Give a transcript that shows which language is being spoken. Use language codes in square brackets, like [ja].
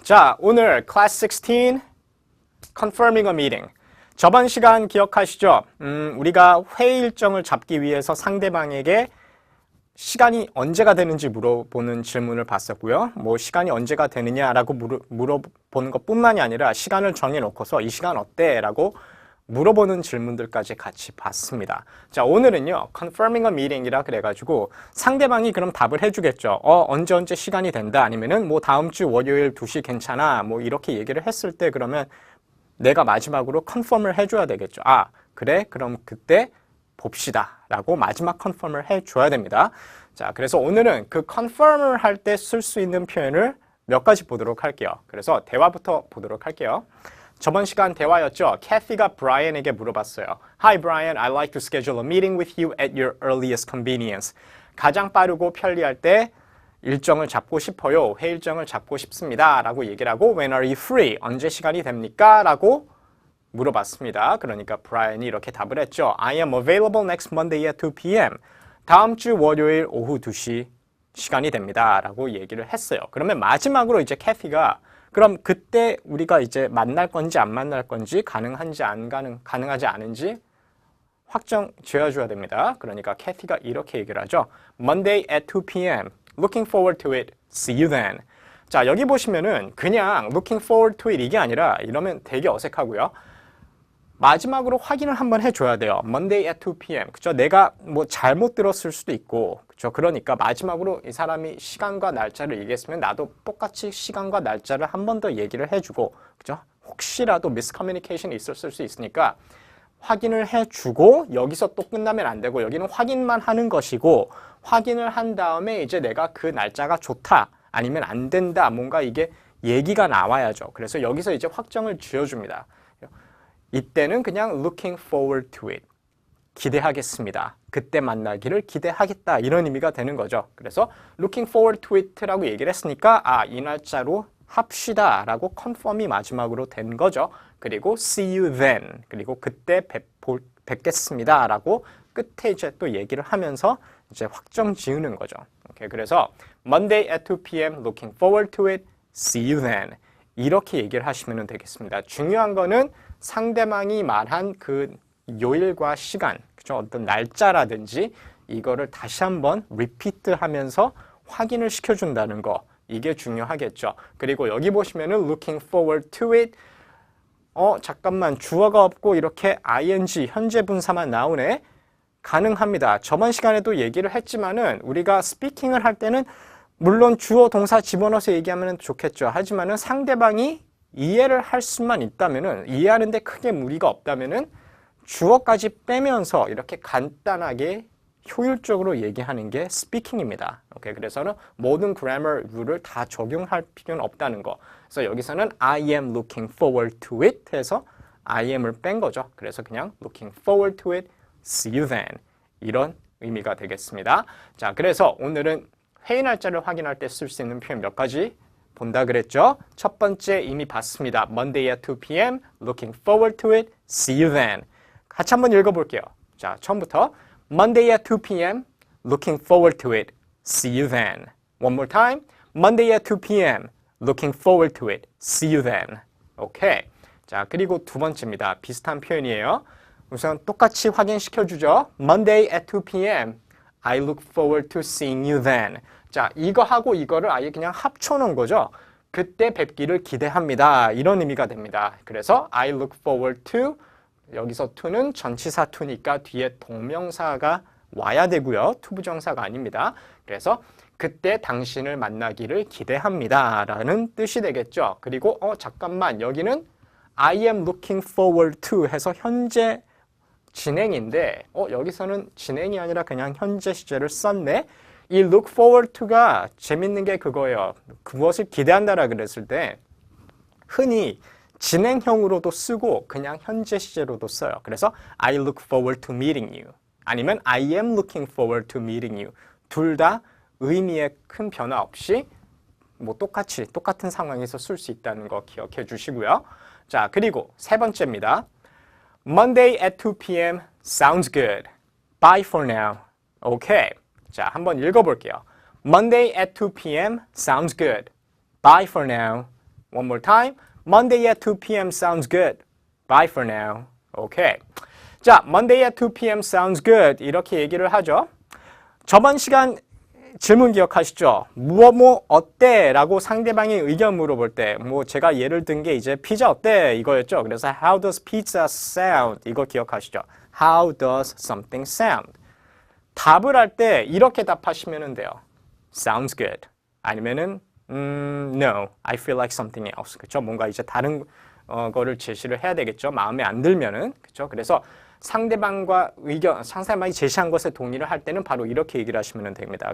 [ko] 자, 오늘 [en] Class 16 Confirming a Meeting. [ko] 저번 시간 기억하시죠? 우리가 회의 일정을 잡기 위해서 상대방에게 시간이 언제가 되는지 물어보는 질문을 봤었고요. 시간이 언제가 되느냐라고 물어보는 것뿐만이 아니라 시간을 정해놓고서 이 시간 어때? 라고 물어보는 질문들까지 같이 봤습니다. 자, 오늘은요, [en] confirming a meeting [ko] 이라 그래가지고 상대방이 그럼 답을 해주겠죠. 언제 시간이 된다. 아니면은 다음 주 월요일 2시 괜찮아. 이렇게 얘기를 했을 때 그러면 내가 마지막으로 confirm을 해줘야 되겠죠. 그래? 그럼 그때 봅시다. 라고 마지막 confirm을 해줘야 됩니다. 자, 그래서 오늘은 그 confirm을 할 때 쓸 수 있는 표현을 몇 가지 보도록 할게요. 그래서 대화부터 보도록 할게요. 저번 시간 대화였죠. 캐시가 브라이언에게 물어봤어요. [en] Hi Brian, I'd like to schedule a meeting with you at your earliest convenience. [ko] 가장 빠르고 편리할 때 일정을 잡고 싶어요. 회의 일정을 잡고 싶습니다. 라고 얘기를 하고 [en] When are you free? [ko] 언제 시간이 됩니까? 라고 물어봤습니다. 그러니까 브라이언이 이렇게 답을 했죠. [en] I am available next Monday at 2 p.m. [ko] 다음 주 월요일 오후 2시 시간이 됩니다. 라고 얘기를 했어요. 그러면 마지막으로 이제 캐시가 그럼 그때 우리가 이제 만날 건지 안 만날 건지 가능한지 가능하지 않은지 확정 지어줘야 됩니다. 그러니까 캐티가 이렇게 얘기를 하죠. [en] Monday at 2 p.m. Looking forward to it. See you then. [ko] 자, 여기 보시면은 그냥 [en] looking forward to it [ko] 이게 아니라 이러면 되게 어색하고요. 마지막으로 확인을 한번 해줘야 돼요. [en] Monday at 2 p.m. [ko] 그죠? 내가 잘못 들었을 수도 있고, 그죠? 그러니까 마지막으로 이 사람이 시간과 날짜를 얘기했으면 나도 똑같이 시간과 날짜를 한 번 더 얘기를 해주고, 그죠? 혹시라도 미스커뮤니케이션이 있었을 수 있으니까 확인을 해주고 여기서 또 끝나면 안 되고 여기는 확인만 하는 것이고 확인을 한 다음에 이제 내가 그 날짜가 좋다 아니면 안 된다 뭔가 이게 얘기가 나와야죠. 그래서 여기서 이제 확정을 지어줍니다. 이때는 그냥 [en] looking forward to it. [ko] 기대하겠습니다. 그때 만나기를 기대하겠다. 이런 의미가 되는 거죠. 그래서 [en] looking forward to it [ko] 라고 얘기를 했으니까 이 날짜로 합시다 라고 confirm이 마지막으로 된 거죠. 그리고 [en] see you then. [ko] 그리고 그때 뵙겠습니다 라고 끝에 이제 또 얘기를 하면서 이제 확정 지으는 거죠. 오케이, 그래서 [en] Monday at 2 p.m. looking forward to it. See you then. [ko] 이렇게 얘기를 하시면 되겠습니다. 중요한 거는 상대방이 말한 그 요일과 시간, 그죠? 어떤 날짜라든지 이거를 다시 한번 리피트 하면서 확인을 시켜준다는 거, 이게 중요하겠죠. 그리고 여기 보시면은 [en] looking forward to it. [ko] 잠깐만, 주어가 없고 이렇게 ing, 현재 분사만 나오네. 가능합니다. 저번 시간에도 얘기를 했지만은 우리가 스피킹을 할 때는 물론 주어 동사 집어넣어서 얘기하면 좋겠죠. 하지만은 상대방이 이해를 할 수만 있다면은 이해하는데 크게 무리가 없다면은 주어까지 빼면서 이렇게 간단하게 효율적으로 얘기하는 게 스피킹입니다. 오케이, 그래서는 모든 그래머 룰을 다 적용할 필요는 없다는 거. 그래서 여기서는 [en] I am looking forward to it [ko] 해서 I am을 뺀 거죠. 그래서 그냥 [en] looking forward to it, see you then [ko] 이런 의미가 되겠습니다. 자, 그래서 오늘은 회의 날짜를 확인할 때 쓸 수 있는 표현 몇 가지 본다 그랬죠? 첫 번째 이미 봤습니다. [en] Monday at 2 p.m. Looking forward to it. See you then. [ko] 같이 한번 읽어볼게요. 자, 처음부터 [en] Monday at 2 p.m. Looking forward to it. See you then. One more time. Monday at 2 p.m. Looking forward to it. See you then. 오케이. [ko] 자, 그리고 두 번째입니다. 비슷한 표현이에요. 우선 똑같이 확인시켜주죠. [en] Monday at 2 p.m. I look forward to seeing you then. [ko] 자, 이거하고 이거를 아예 그냥 합쳐놓은 거죠. 그때 뵙기를 기대합니다. 이런 의미가 됩니다. 그래서 [en] I look forward to, [ko] 여기서 to는 전치사 to니까 뒤에 동명사가 와야 되고요. 투부정사가 아닙니다. 그래서 그때 당신을 만나기를 기대합니다. 라는 뜻이 되겠죠. 그리고 잠깐만, 여기는 [en] I am looking forward to [ko] 해서 현재 진행인데 여기서는 진행이 아니라 그냥 현재 시제를 썼네. 이 [en] look forward to [ko] 가 재밌는 게 그거예요. 그것을 기대한다라 그랬을 때 흔히 진행형으로도 쓰고 그냥 현재 시제로도 써요. [en] 그래서 I look forward to meeting you [ko] 아니면 [en] I am looking forward to meeting you. [ko] 둘 다 의미에 큰 변화 없이 똑같은 상황에서 쓸 수 있다는 거 기억해 주시고요. 자, 그리고 세 번째입니다. [en] Monday at 2 p.m. sounds good. Bye for now. 오케이. [ko] 자, 한번 읽어볼게요. [en] Monday at 2 p.m. sounds good. Bye for now. One more time. Monday at 2 p.m. sounds good. Bye for now. 오케이. 자, Monday at 2 p.m. sounds good. [ko] 이렇게 얘기를 하죠. 저번 시간 질문 기억하시죠? 뭐 어때? 라고 상대방의 의견 물어볼 때 제가 예를 든 게 이제 피자 어때? 이거였죠. [en] 그래서 How does pizza sound? [ko] 이거 기억하시죠? [en] How does something sound? [ko] 답을 할 때 이렇게 답하시면 돼요. [en] Sounds good. 아니면은 No, I feel like something else. [ko] 그렇죠? 뭔가 이제 다른 거를 제시를 해야 되겠죠. 마음에 안 들면은. 그렇죠? 그래서 상대방이 제시한 것에 동의를 할 때는 바로 이렇게 얘기를 하시면 됩니다.